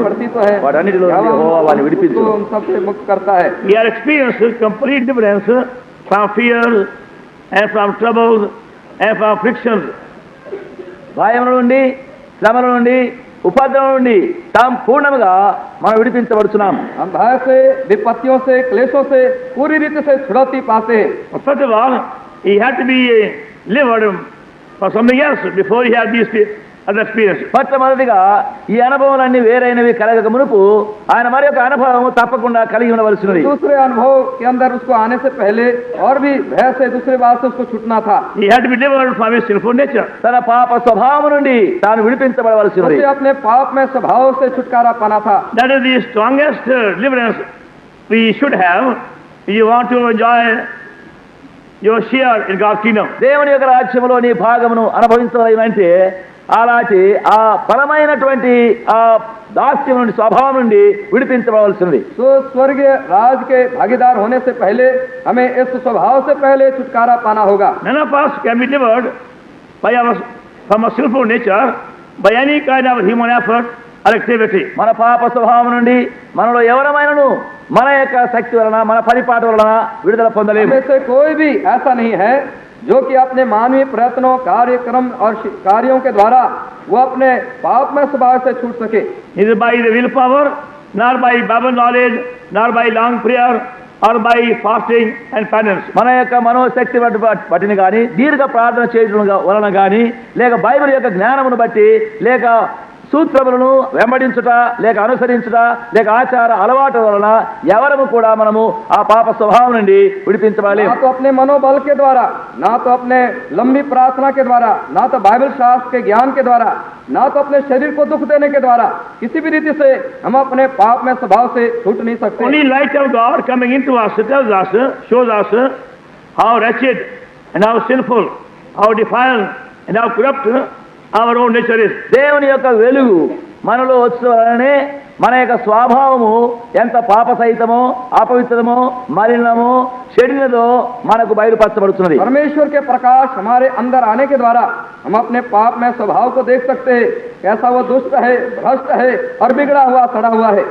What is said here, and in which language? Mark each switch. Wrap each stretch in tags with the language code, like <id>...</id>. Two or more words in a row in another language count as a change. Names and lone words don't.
<hi>पड़ती तो है</hi> <te>వాటన్నిటిలో నుండి యెహోవా వారిని విడిపించు.</te> <hi>उसको उन सबसे मुक्त करता है.</hi> <en>we are experiencing complete deliverance from fears and from troubles and from afflictions.</en> <te>భయముల నుండి, శ్రమల నుండి, ఉపద్రవం నుండి సంపూర్ణంగా మనం విడిపించబడుచున్నాం.</te> <hi>हम भय से, विपत्तियों से, क्लेशों से पूरी रीति से छुड़ौती पाते हैं.</hi> <en>But first of all, he had to be delivered for something else before he had these other experiences.</en> <te>మొట్టమొదటిగా ఈ అనుభవాలన్నీ వేరైనవి కలగక మునుపు ఆయన మరి ఒక అనుభవం తప్పకుండా కలిగి ఉండవలసినది.</te> <hi>दूसरे अनुभव के अंदर उसको आने से पहले और भी भय से दूसरे बात से उसको छूटना था.</hi> <en>He had to be delivered from his sinful nature.</en> <te>తన పాప స్వభావం నుండి తాను విడిపించబడవలసినది.</te> <hi>उसे अपने पाप में स्वभाव से छुटकारा पाना था.</hi> <en>That is the strongest deliverance we should have if you want to enjoy your share in God's kingdom.</en> <te>దేవుని యొక్క రాజ్యంలో నీ భాగమును అనుభవించాలంటే అలాంటి ఆ పరమైనటువంటి ఆ దాస్యం నుండి, స్వభావం నుండి విడిపించబడవలసినది.</te> <hi>तो स्वर्गीय राज के भागीदार होने से पहले हमें इस स्वभाव से पहले छुटकारा पाना होगा.</hi> <en>None of us can be delivered from a sinful nature by any kind of human effort or activity.</en> <te>మన పాప స్వభావం నుండి మనలో ఎవరమైనను మన యొక్క శక్తి వలన, మన పరిపాట వలన విడుదల పొందలేము.</te> <hi>हमें से कोई भी ऐसा नहीं है जो कि अपने मानवीय प्रयत्नों, कार्यक्रम और कार्यों के द्वारा वो अपने पाप में स्वभाव से छूट सके.</hi> <en>Neither by the willpower, nor by Bible knowledge, nor by long prayer, or by fasting and penance.</en> <te>మన యొక్క మనోశక్తి బట్టిని కానీ, దీర్ఘ ప్రార్థన చేయడం వలన కానీ, లేక బైబిల్ యొక్క జ్ఞానమును బట్టి, లేక సూత్రములను వెంబడించుట, లేక అనుసరించుట, లేక ఆచార అలవాటు వలన ఎవరము కూడా మనము ఆ పాప స్వభావం నుండి విడిపించబడలేము.</te> <hi>ना तो अपने मनोबल के द्वारा, ना तो अपने लंबी प्रार्थना के द्वारा, ना तो बाइबल शास्त्र के ज्ञान के द्वारा, ना तो अपने शरीर को दुख देने के द्वारा, किसी भी रीति से हम अपने पाप में स्वभाव से छूट नहीं सकते.</hi> <en>Only light of God coming into us tells us, shows us how wretched and how sinful, how defiled and how corrupt our own nature is.</en> <te>దేవుని యొక్క వెలుగు మనలో వచ్చే మన యొక్క స్వభావము ఎంత పాప సహితమో, అపవిత్రమో, మలినమో, చెడినదో మనకు బయలుపరచబడుతున్నది.</te> <hi>परमेश्वर के प्रकाश हमारे अंदर आने के द्वारा हम अपने पाप में स्वभाव को देख सकते हैं कैसा वो दुष्ट है, भ्रष्ट है और बिगड़ा हुआ, सड़ा हुआ है।</hi>